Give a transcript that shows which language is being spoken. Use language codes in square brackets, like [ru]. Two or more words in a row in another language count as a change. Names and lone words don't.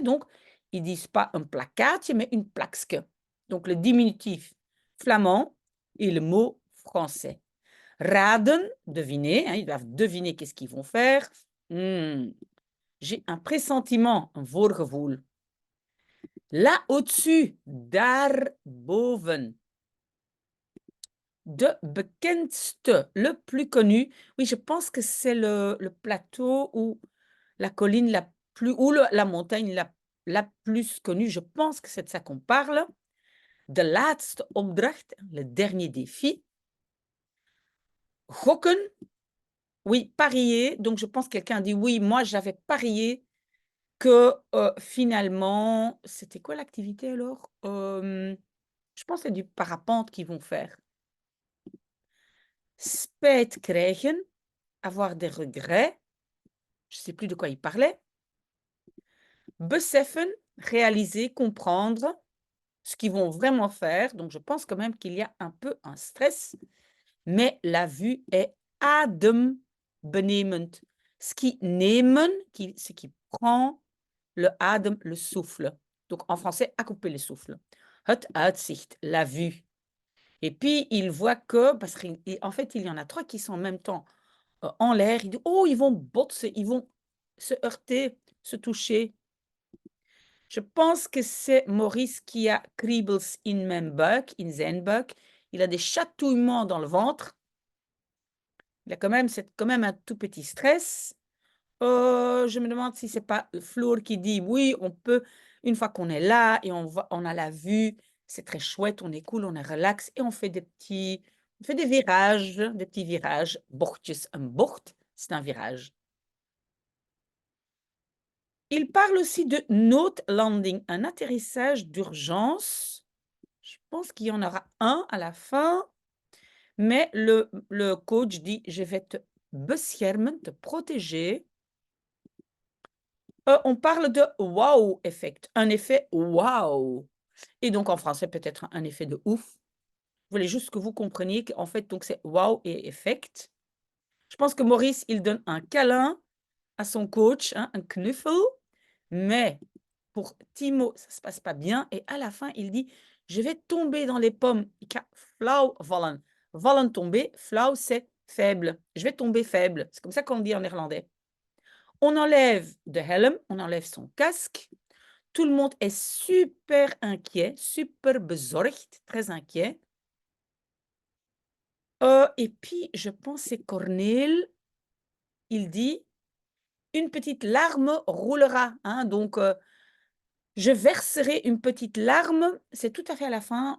[fr] Donc, ils disent pas un plakkaatje, mais une plakske. Donc, le diminutif flamand et le mot français. Raden, deviner, hein, ils doivent deviner qu'est-ce qu'ils vont faire. J'ai un pressentiment, un voorgevoel. Là au-dessus, [nl] daarboven. De bekendste, [fr] le plus connu. Oui, je pense que c'est le plateau ou la colline la plus, ou la montagne la plus connue. Je pense que c'est de ça qu'on parle. [nl] De laatste opdracht, [fr] le dernier défi. Gokken, oui, parier. Donc, je pense que quelqu'un dit: «Oui, moi, j'avais parié que, finalement» c'était quoi l'activité alors? Je pense que c'est du parapente qu'ils vont faire. [nl] Spijt krijgen, [fr] avoir des regrets, je sais plus de quoi il parlait. Beseffen, réaliser, comprendre ce qu'ils vont vraiment faire. Donc, je pense quand même qu'il y a un peu un stress, mais la vue est adembenemend. Ce qui nemen, ce qui prend le adem, le souffle. Donc, en français, à couper le souffle. [nl] Het uitzicht, [fr] la vue. Et puis, il voit que, parce qu'en fait, il y en a 3 qui sont en même temps en l'air. Il dit: «Oh, ils vont botser, ils vont se heurter, se toucher». Je pense que c'est Maurice qui a [nl] kriebels in mijn buik, in zijn buik. [fr] Il a des chatouillements dans le ventre. Il a c'est quand même un tout petit stress. Je me demande si c'est pas Floor qui dit: «Oui, on peut, une fois qu'on est là et on a la vue, c'est très chouette, on est cool, on est relax et on fait des petits virages». [nl] Bochtjes, een bocht, [fr] c'est un virage. Il parle aussi de noodlanding, un atterrissage d'urgence. Je pense qu'il y en aura un à la fin, mais le coach dit: «Je vais te beschermen», te protéger. On parle de wow-effect, un effet wow et donc en français peut-être un effet de ouf. Je voulais juste que vous compreniez qu'en fait donc c'est wow et effect. Je pense que Maurice, il donne un câlin à son coach, hein, un knuffel, mais pour Timo, ça se passe pas bien et à la fin, il dit: «Je vais tomber dans les pommes». [nl] Ik ga flauw vallen. Vallen, [fr] tomber, flauw, c'est faible. Je vais tomber faible. C'est comme ça qu'on dit en néerlandais. On enlève [nl] de helm, [fr] on enlève son casque. Tout le monde est super inquiet, super bezorgd, très inquiet. Et puis je pense c'est Corneel, il dit: «Une petite larme roulera», hein, donc je verserai une petite larme, c'est tout à fait à la fin.